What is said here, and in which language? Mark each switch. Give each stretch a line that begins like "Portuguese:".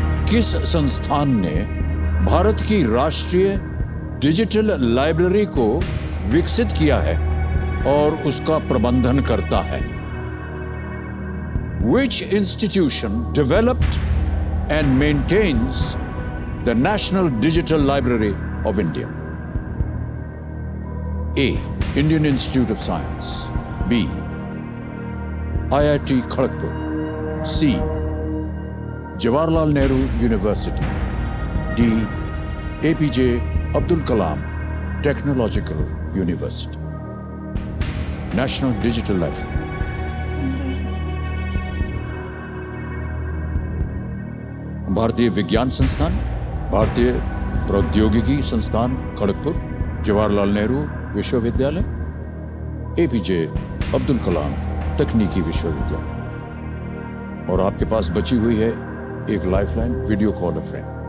Hindi: किस संस्थान ने भारत की राष्ट्रीय डिजिटल लाइब्रेरी को विकसित किया है और उसका प्रबंधन करता है?
English: Which institution developed and maintains the National Digital Library of India? A. Indian Institute of Science. B. IIT Kharagpur. C. Jawaharlal Nehru University. D. APJ Abdul Kalam Technological University. National Digital Library.
Hindi: भारतीय विज्ञान संस्थान, भारतीय प्रौद्योगिकी संस्थान खड़गपुर, जवाहरलाल नेहरू विश्वविद्यालय, APJ Abdul Kalam तकनीकी विश्वविद्यालय। और आपके पास बची हुई है एक लाइफलाइन,
English: Video call a friend.